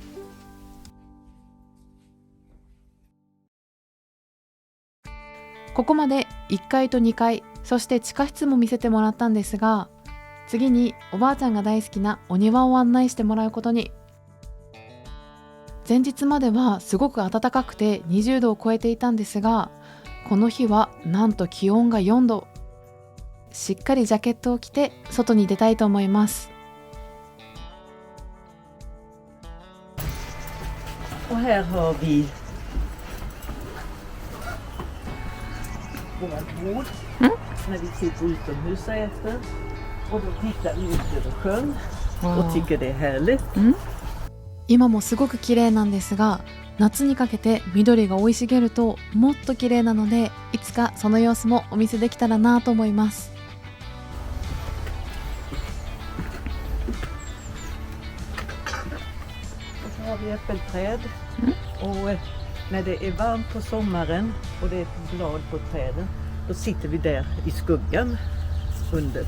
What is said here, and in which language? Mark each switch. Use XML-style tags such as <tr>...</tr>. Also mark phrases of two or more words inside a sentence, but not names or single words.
<ja>ここまで1階と2階、そして地下室も見せてもらったんですが、次におばあちゃんが大好きなお庭を案内してもらうことに。前日まではすごく暖かくて20度を超えていたんですが、この日はなんと気温が4度。しっかりジャケットを着て外に出たいと思います。</ja> <sv>Och här har vi vårt bord när vi sitter utomhus och äter. Och då tittar vi ut över sjön och tycker det är härligt.</sv> <ja>今もすごく綺麗なんですが、夏にかけて緑が生い茂るともっと綺麗なので、いつかその様子もお見せできたらなと思います。</ja> <sv>Och så har vi äppelträd. Och när det är varmt på sommaren och det är ett blad på träden, då sitter vi där i skuggan under.</sv>